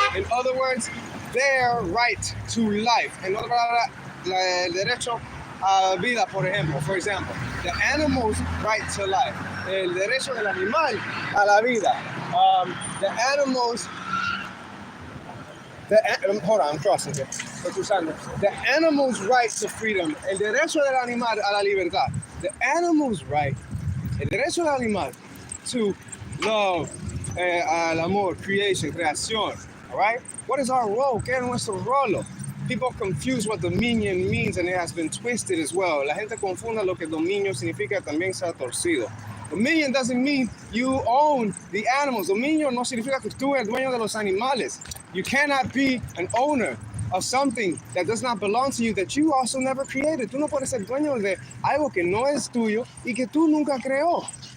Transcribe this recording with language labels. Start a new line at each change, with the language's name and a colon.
English: In other words, their right to life.
Spanish: En otra palabra, el derecho a vida, por ejemplo.
English: For example, the animal's right to life.
Spanish: El derecho del animal a la vida.
English: The animal's... hold on, I'm crossing here. The animal's right to freedom.
Spanish: El derecho del animal a la libertad.
English: The animal's right.
Spanish: El derecho del animal
English: to love,
Spanish: al amor,
English: creación, all right? What is our role?
Spanish: ¿Qué es nuestro rol?
English: People confuse what dominion means, and it has been twisted as well.
Spanish: La gente confunda lo que dominio significa, también se ha torcido.
English: Dominion doesn't mean you own the animals.
Spanish: Dominio no significa que tú eres dueño de los animales.
English: You cannot be an owner of something that does not belong to you, that you also never created.
Spanish: Tú no puedes ser dueño de algo que no es tuyo y que tú nunca creó.